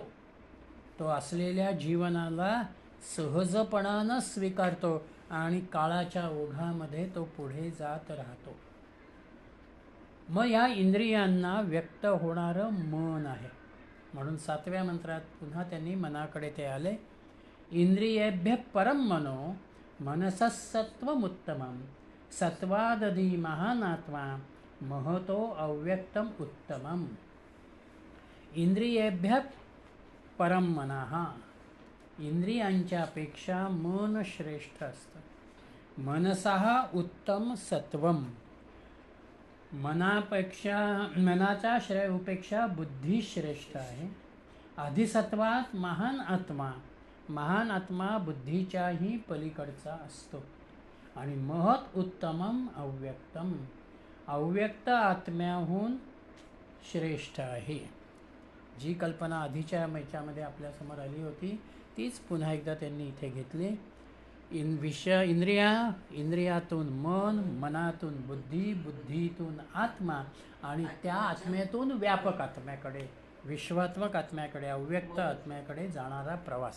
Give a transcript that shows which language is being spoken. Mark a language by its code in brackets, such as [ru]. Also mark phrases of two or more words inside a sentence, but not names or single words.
[mr] तो असलेल्या जीवनाला सहजपणानं स्वीकारतो आणि काळाच्या ओघामध्ये तो पुढे जात राहतो. मग या इंद्रियांना व्यक्त होणारं मन आहे. म्हणून 7व्या मंत्रात पुन्हा त्यांनी मनाकडे ते आले. [sa] इंद्रियेभ्य परम मनो मनसः सत्वमुत्तमं सत्वादधी महानात्मा महतो अव्यक्तम उत्तमम. इंद्रियेभ्य परम मनः, [mr] इंद्रियांच्यापेक्षा मन श्रेष्ठ असतं. [sa] मनसः उत्तम सत्वम, [mr] मनाच्या श्रेयपेक्षा बुद्धी श्रेष्ठ आहे. [sa] अधिसत्वात महान आत्मा, [mr] महान आत्मा बुद्धीच्याही पलीकडचा असतो. आणि [sa] महत उत्तमम अव्यक्तम, [mr] अव्यक्त आत्म्याहून श्रेष्ठ आहे. जी कल्पना आधीच्या याच्यामध्ये आपल्यासमोर आली होती तीच पुन्हा एकदा त्यांनी इथे घेतली. इंद्रियातून मन, मनातून बुद्धी, बुद्धीतून आत्मा आणि त्या आत्म्यातून व्यापक आत्म्याकडे, विश्वात्मक आत्म्याकडे, अव्यक्त आत्म्याकडे जाणारा प्रवास.